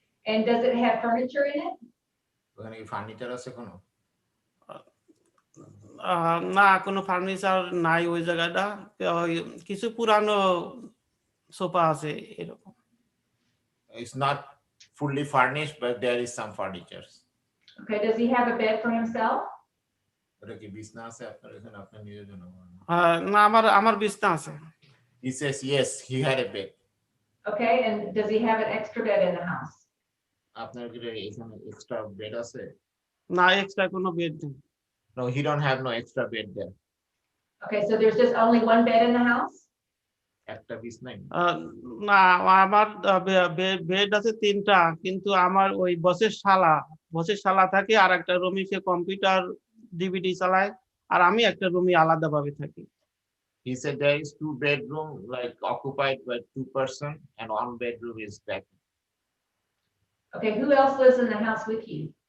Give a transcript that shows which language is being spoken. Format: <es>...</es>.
<en>And does it have furniture in it?</en> <bn>ওখানে কি furniture আছে কোনো? না, কোনো ফার্নিচার নাই ওই জায়গাটা, কিছু পুরানো সোফা আছে এরকম।</bn> <en>It's not fully furnished, but there is some furniture. Okay, does he have a bed for himself?</en> <bn>ওটা কি বিছনা আছে আপনার এখানে, আপনার নিজের জন্য? না, আমার বিছনা আছে।</bn> <en>He says yes, he had a bed. Okay, and does he have an extra bed in the house?</en> <bn>আপনার কি এখানে এক্সট্রা বেড আছে? না, এক্সট্রা কোনো বেড নেই।</bn> <en>No, he don't have no extra bed there. Okay, so there's just only one bed in the house?</en> <bn>একটা বিছনাই? না, আমার বেড আছে 3টা, কিন্তু আমার ওই বসের শালা থাকে, আর একটা রুমে সে কম্পিউটার ডিভিডি চালায়, আর আমি একটা রুমে আলাদাভাবে থাকি।</bn> <en>He said there is 2 bedroom like occupied by 2 person, and 1 bedroom is back. Okay, who else lives in the house with you?</en>